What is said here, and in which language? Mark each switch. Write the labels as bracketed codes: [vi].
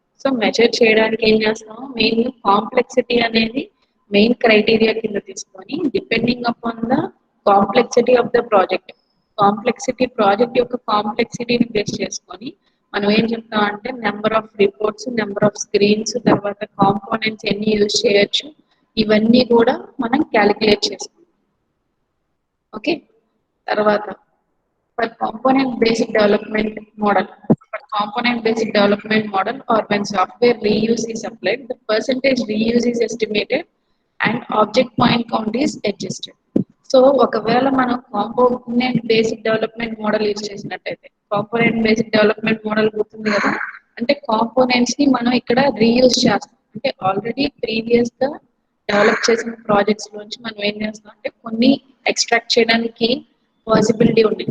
[te] So measure చేయడానికి ఏం చేస్తాం, మెయిన్ కాంప్లెక్సిటీ అనేది మెయిన్ క్రైటీరియా కింద తీసుకొని depending upon the complexity of the project, project యొక్క కాంప్లెక్సిటీని బేస్ చేసుకొని మనం ఏం చెప్తాం అంటే number of reports, number of screens, తర్వాత కాంపోనెంట్స్ ఎన్ని యూజ్ చేయొచ్చు, ఇవన్నీ కూడా మనం క్యాలిక్యులేట్ చేసుకుంటాం. ఓకే, తర్వాత [en] for component-based development model. Or when software reuse is applied, the percentage reuse is estimated and object point count is adjusted. [te] So ఒకవేళ మనం component basic development model use చేసినట్టయితే, కాంపోనెంట్ బేసిక్ డెవలప్మెంట్ మోడల్ గుర్తుంది కదా, అంటే components ని మనం ఇక్కడ reuse చేస్తాం. అంటే ఆల్రెడీ ప్రీవియస్ గా డెవలప్ చేసిన ప్రాజెక్ట్స్ నుంచి మనం ఏం చేస్తాం అంటే కొన్ని ఎక్స్ట్రాక్ట్ చేయడానికి పాసిబిలిటీ ఉంది.